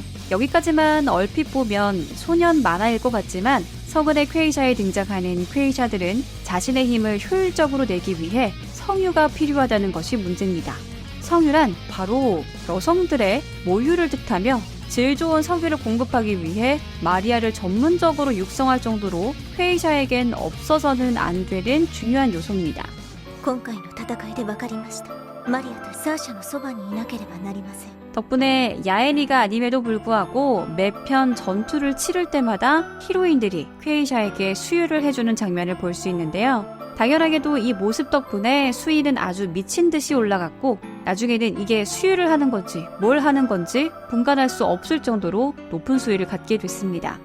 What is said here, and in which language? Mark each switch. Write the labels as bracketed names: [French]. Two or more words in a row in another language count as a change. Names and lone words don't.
[Korean] 여기까지만 얼핏 보면 소년 만화일 것 같지만 성운의 퀘이샤에 등장하는 퀘이샤들은 자신의 힘을 효율적으로 내기 위해 성유가 필요하다는 것이 문제입니다. 성유란 바로 여성들의 모유를 뜻하며 질 좋은 석유를 공급하기 위해 마리아를 전문적으로 육성할 정도로 퀘이샤에겐 없어서는 안 되는 중요한 요소입니다. [Japanese] 今回の戦いで分かりました。マリアとサーシャのそばにいなければなりません。 [Korean] 덕분에 야엔이가 아님에도 불구하고 매편 전투를 치를 때마다 히로인들이 퀘이샤에게 수유를 해주는 장면을 볼 수 있는데요. 당연하게도 이 모습 덕분에 수위는 아주 미친 듯이 올라갔고 나중에는 이게 수유를 하는 건지 뭘 하는 건지 분간할 수 없을 정도로 높은 수위를 갖게 됐습니다.